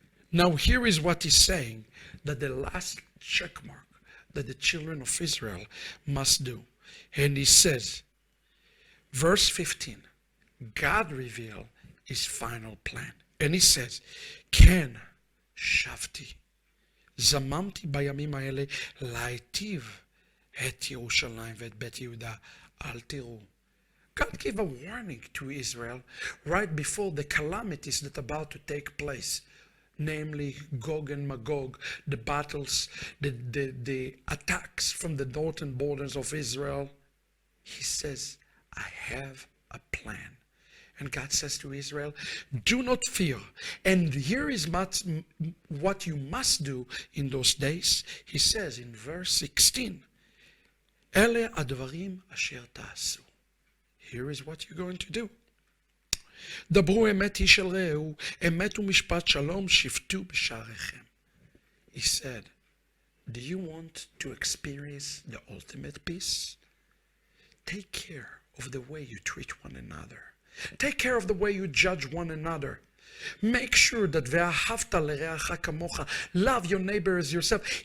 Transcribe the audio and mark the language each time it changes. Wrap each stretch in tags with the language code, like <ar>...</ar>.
<en>Now, here is what he's saying, that the last check mark that the children of Israel must do. And he says, verse 15, God revealed his final plan. And he says,</en> <he>Ken shavti. זממתי בימים האלה להיטיב את ירושלים ואת בית יהודה, אל תראו.</he> <en>God gave a warning to Israel right before the calamities that are about to take place, namely Gog and Magog, the battles, the attacks from the northern borders of Israel. He says, I have a plan. And God says to Israel, do not fear. And here is what you must do in those days. He says in verse 16,</en> <he>Ele advarim asher ta'asu.</he> <en>Here is what you're going to do.</en> <he>דברו אמת איש אל רעהו, אמת ומשפט שלום שפטו בשעריכם.</he> <en>He said, do you want to experience the ultimate peace? Take care of the way you treat one another. Take care of the way you judge one another. Make sure that</en> <he>ve'ahavta l'reacha kamocha,</he> <en>love your neighbor as yourself.</en>